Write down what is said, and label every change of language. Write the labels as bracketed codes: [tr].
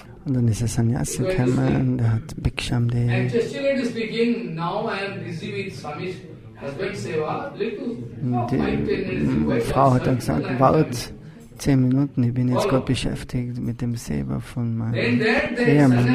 [de] Und dann ist ein Sannyasi gekommen, der hat Bhiksham Dehi. [en] And Chastity speaking, now I am busy with Swami's husband Seva. [de] Und die Frau hat dann gesagt, warte 10 Minuten, ich bin jetzt gerade beschäftigt mit dem Seva von meinem Ehemann.